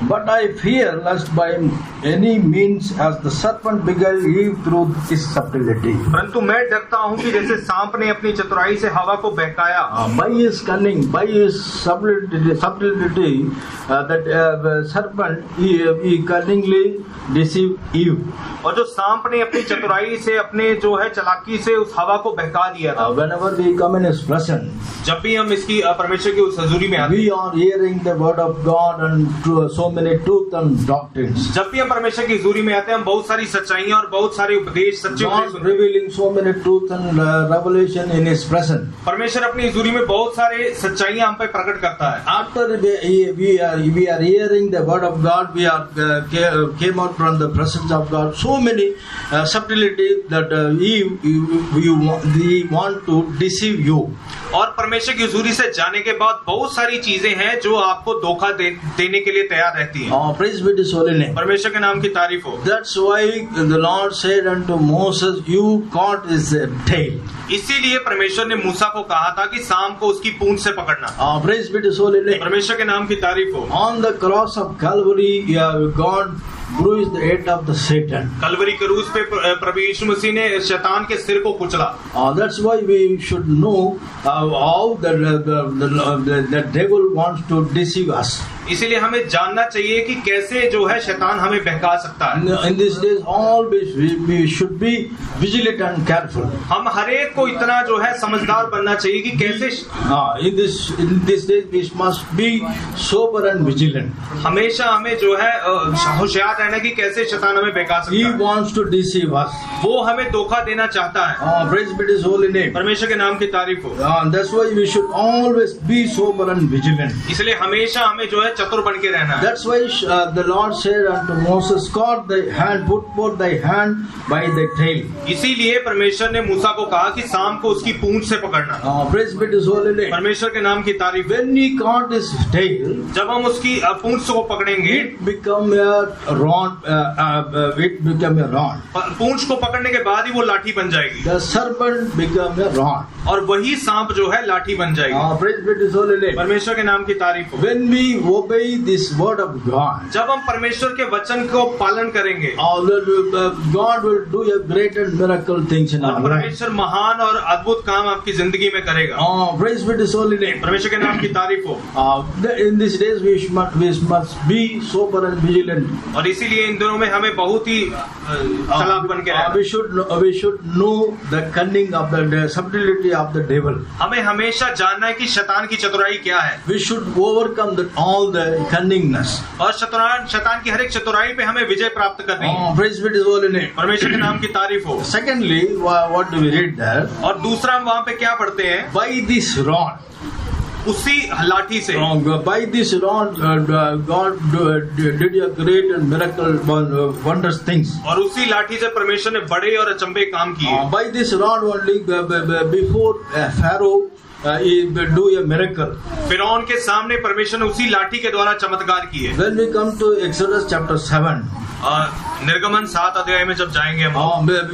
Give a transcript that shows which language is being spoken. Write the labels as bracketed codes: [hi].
[en] But I fear lest by any means as the serpent beguiled Eve through his subtlety. [hi] परंतु मैं डरता हूँ कि जैसे सांप ने अपनी चतुराई से हवा को बहकाया, [en] By his cunning, by his subtlety, that serpent he cunningly deceived Eve. [hi] और जो सांप ने अपनी चतुराई से, अपने जो है चालाकी से उस हवा को बहका दिया था। [en] Whenever we come in His presence, [hi] जब भी हम इसकी परमेश्वर की उस हजूरी में आते हैं, [en] we are hearing the word of God and so many truth and doctrines. [hi] जब भी हम परमेश्वर की हजूरी में आते हैं, हम बहुत सारी सच्चाइयाँ और बहुत सारे उपदेश, सच्चे उपदेश [en] God [hi] सुनते हैं। [en] revealing so many truth and revelation in His presence. [hi] परमेश्वर अपनी हजूरी में बहुत सारे सच्चाइयाँ हम पे प्रकट करता है। [en] After we are hearing the word of God, we are came out from the presence of God. So many subtlety that we want to deceive you. [hi] और परमेश्वर की हजूरी से जाने के बाद बहुत सारी चीजें हैं जो आपको धोखा देने के लिए तैयार रहती हैं। [en] Praise be to His holy name. [hi] परमेश्वर के नाम की तारीफ हो। [en] That's why the Lord said unto Moses, "You caught his tail." [hi] इसीलिए परमेश्वर ने मूसा को कहा था कि सांप को उसकी पूंछ से पकड़ना। [en] Praise be to His holy name. [hi] परमेश्वर के नाम की तारीफ हो। [en] On the cross of Calvary, God bruised the head of the Satan. [hi] Kalvari क्रूस पे प्रभु यीशु मसीह ने शैतान के सिर को कुचला। [en] That's why we should know how the devil wants to deceive us. [hi] इसीलिए हमें जानना चाहिए कि कैसे जो है शैतान हमें बहका सकता है। [en] In these days, always we should be vigilant and careful. [hi] हम हरेक को इतना जो है समझदार बनना चाहिए कि कैसे [en] In this days we must be sober and vigilant. [hi] हमेशा हमें जो है होशियार रहना कि कैसे शैतान हमें बहका सकता [en] He [hi] है। [en] wants to deceive us. [hi] वो हमें धोखा देना चाहता है। [en] Praise be to His holy name. [hi] परमेश्वर के नाम की तारीफ हो। [en] That's why we should always be sober and vigilant. [hi] इसलिए हमेशा हमें जो है चतुर बन के रहना है। [en] That's why the Lord said unto Moses, "Caught thy hand, put forth thy hand by thy tail." [hi] इसीलिए परमेश्वर ने मूसा को कहा कि सांप को उसकी पूंछ से पकड़ना। [en] Praise be to His holy name. [hi] परमेश्वर के नाम की तारीफ। [en] When he caught his tail, [hi] जब हम उसकी पूंछ को पकड़ेंगे, [en] it became a rod. It became a rod. [hi] पूंछ को पकड़ने के बाद ही वो लाठी बन जाएगी। [en] The serpent became a rod. [hi] और वही सांप जो है लाठी बन जाएगी। [en] Praise be to His holy name. [hi] परमेश्वर के नाम की तारीफ हो। [en] When we obey this word of God, [hi] जब हम परमेश्वर के वचन को पालन करेंगे, [en] God will do a great and miracle things in our life. [hi] परमेश्वर महान और अद्भुत काम आपकी जिंदगी में करेगा। [en] Praise be to His holy name. [hi] परमेश्वर के नाम की तारीफ हो। [en] In these days we must be sober and vigilant. [hi] और इसीलिए इन दिनों में हमें बहुत ही चालाक बन के रहना। [en] We should know the cunning of the subtlety of the devil. [hi] हमें हमेशा जानना है कि शैतान की चतुराई क्या है। [en] We should overcome all the cunningness. [hi] और शैतान की हर एक चतुराई पे हमें विजय प्राप्त करनी है। [en] Praise be to His holy name. [hi] परमेश्वर के नाम की तारीफ हो। [en] Secondly, what do we read there? [hi] और दूसरा हम वहाँ पे क्या पढ़ते हैं? [en] By this rod. [hi] उसी लाठी से। [en] By this rod, God did a great and miracle, wondrous things. [hi] और उसी लाठी से परमेश्वर ने बड़े और अचंभे काम किए। [en] By this rod only, before Pharaoh, he do a miracle. [hi] फिरौन के सामने परमेश्वर ने उसी लाठी के द्वारा चमत्कार किए। [en] When we come to Exodus chapter 7, [hi] निर्गमन 7 अध्याय में जब जाएंगे हम,